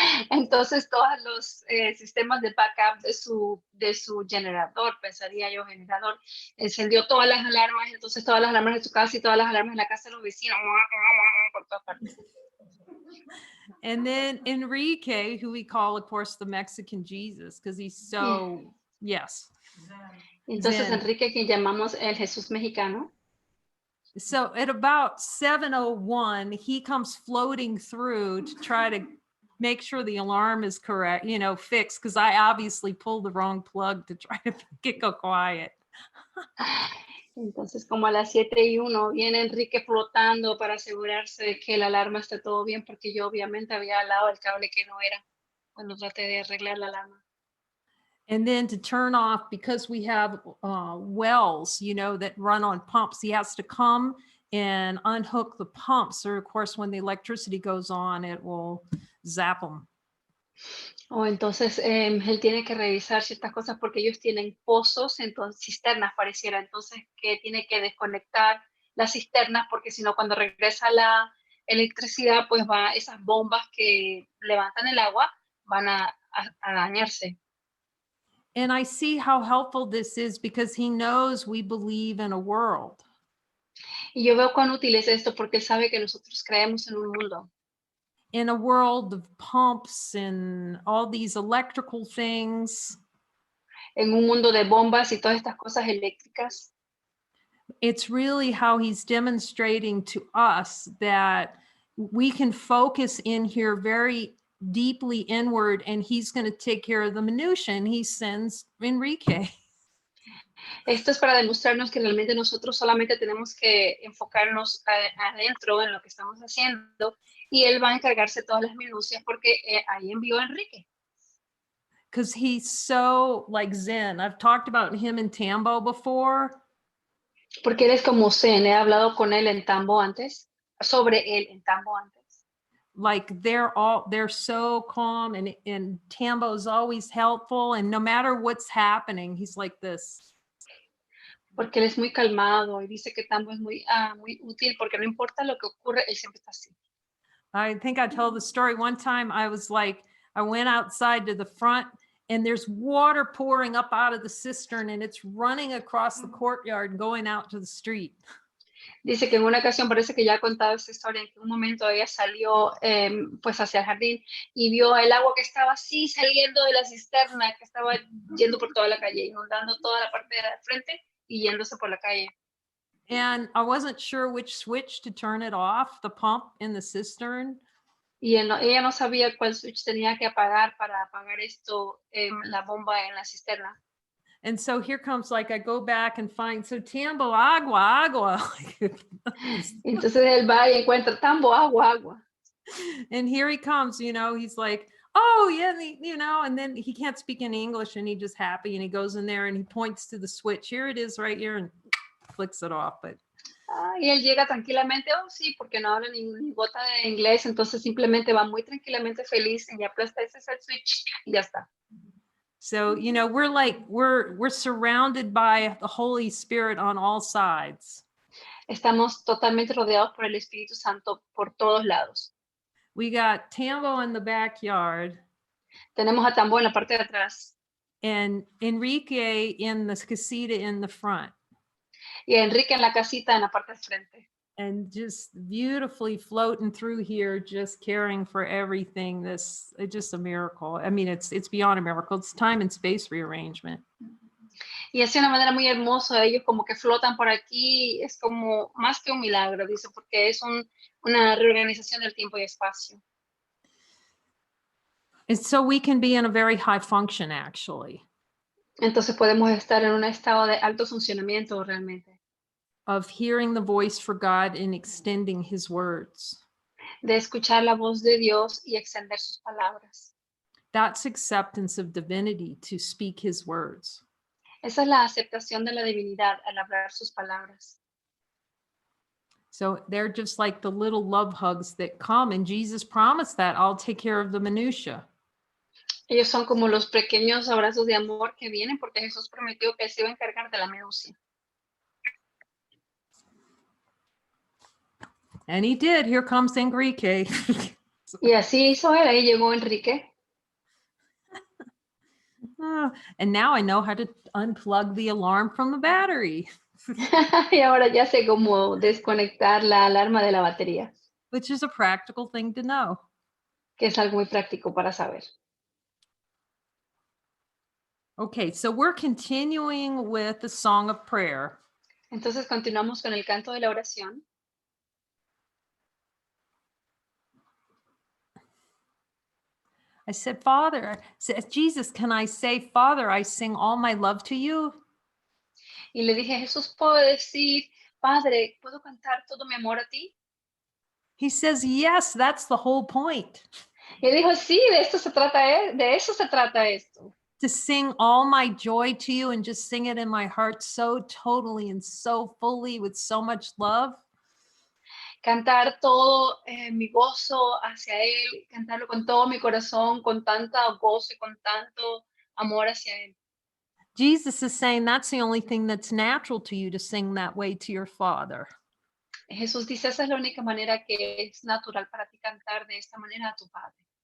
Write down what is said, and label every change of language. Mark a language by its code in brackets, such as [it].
[es] Entonces todos los sistemas de backup de su generador, pensaría yo, generador, encendió todas las alarmas, entonces todas las alarmas de su casa y todas las alarmas en la casa de los vecinos, por todas partes. [en] And then Enrique, who we call, of course, the Mexican Jesus, because he's so, yes. [es] Entonces [en] Zen. [es] Enrique, que llamamos el Jesús mexicano. [en] So at about 7:01, he comes floating through to try to make sure the alarm is correct, fixed, because I obviously pulled the wrong plug to try to make it go quiet. [es] Entonces, como a las 7:01, viene Enrique flotando para asegurarse de que la alarma esté todo bien, porque yo obviamente había alado el cable que no era cuando traté de arreglar la alarma. [en] And then to turn off, because we have wells, that run on pumps, he has to come and unhook the pumps. Or of course, when the electricity goes on, it will zap them. [es] Entonces, él tiene que revisar ciertas cosas porque ellos tienen pozos, entonces cisternas pareciera, entonces que tiene que desconectar las cisternas porque si no, cuando regresa la electricidad, pues esas bombas que levantan el agua van a dañarse. [en] And I see how helpful this is because he knows we believe in a world. [es] Y yo veo cuán útil es esto porque él sabe que nosotros creemos en un mundo. [en] In a world of pumps and all these electrical things. [es] En un mundo de bombas y todas estas cosas eléctricas. [en] It's really how he's demonstrating to us that we can focus in here very deeply inward and he's going to take care of the minutia, and he sends Enrique. [es] Esto es para demostrarnos que realmente nosotros solamente tenemos que enfocarnos adentro en lo que estamos haciendo y él va a encargarse de todas las minucias porque ahí envió a Enrique. [en] Because he's so like Zen. I've talked about him in Tambo before. [es] Porque él es como Zen. He hablado con él en Tambo antes, sobre él en Tambo antes. [en] Like they're so calm and Tambo's always helpful and no matter what's happening, he's like this. [es] porque él es muy calmado y dice que Tambo es muy útil porque no importa lo que ocurre, él siempre está así. [en] I think I told the story one time. I was like, I went outside to the front and there's water pouring up out of the cistern and it's running across the courtyard and going out to the street. [es] Dice que en una ocasión, parece que ya ha contado esta historia, en que un momento ella salió pues hacia el jardín y vio el agua que estaba así saliendo de la cisterna, que estaba yendo por toda la calle, inundando toda la parte de frente y yéndose por la calle. [en] And I wasn't sure which switch to turn it off, the pump in the cistern. [es] Y ella no sabía cuál switch tenía que apagar para apagar esto, la bomba en la cisterna. [en] And so here comes, like, I go back and find, so Tambo, [es] agua, agua. Entonces él va y encuentra Tambo, agua, agua. [en] And here he comes, he's like, oh yeah, and then he can't speak any English and he's just happy. And he goes in there and he points to the switch. Here it is right here, and flicks it off. But [es] Y él llega tranquilamente, oh sí, porque no habla ni gota de inglés, entonces simplemente va muy tranquilamente feliz y aplasta ese es el switch y ya está. [en] so, we're surrounded by the Holy Spirit on all sides. [es] Estamos totalmente rodeados por el Espíritu Santo por todos lados. [en] We got Tambo in the backyard [es] Tenemos a Tambo en la parte de atrás [en] and Enrique in the casita in the front. [es] y a Enrique en la casita en la parte de frente. [en] And just beautifully floating through here, just caring for everything. It's just a miracle. I mean, it's beyond a miracle. It's time and space rearrangement. [es] Y es de una manera muy hermosa, ellos como que flotan por aquí, es como más que un milagro, dice, porque es una reorganización del tiempo y espacio. [en] And so we can be in a very high function, actually, [es] Entonces podemos estar en un estado de alto funcionamiento realmente, [en] of hearing the voice for God and extending his words. [es] de escuchar la voz de Dios y extender sus palabras. [en] That's acceptance of divinity, to speak his words. [es] Esa es la aceptación de la divinidad al hablar sus palabras. [en] So they're just like the little love hugs that come, and Jesus promised that I'll take care of the minutia. [es] Ellos son como los pequeños abrazos de amor que vienen porque Jesús prometió que él se iba a encargar de la minucia. [en] And he did. Here comes Enrique. [es] Y así hizo él, ahí llegó Enrique. [en] And now I know how to unplug the alarm from the battery. [es] Y ahora ya sé cómo desconectar la alarma de la batería, [en] Which is a practical thing to know. [es] que es algo muy práctico para saber. [en] Okay, so we're continuing with the Song of Prayer. [es] Entonces continuamos con el canto de la oración. [en] I said, Father, Jesus, can I say, Father, I sing all my love to you? [es] Y le dije, Jesús, ¿puedo decir, Padre, ¿puedo cantar todo mi amor a ti? [en] He says, yes, that's the whole point. [es] Y él dijo, sí, de eso se trata esto. [en] To sing all my joy to you and just sing it in my heart so totally and so fully with so much love. [es] Cantar todo mi gozo hacia él, cantarlo con todo mi corazón, con tanta gozo y con tanto amor hacia él. [en] Jesus is saying that's the only thing that's natural to you, to sing that way to your Father. [es] Jesús dice, esa es la única manera que es natural para ti cantar de esta manera a tu Padre.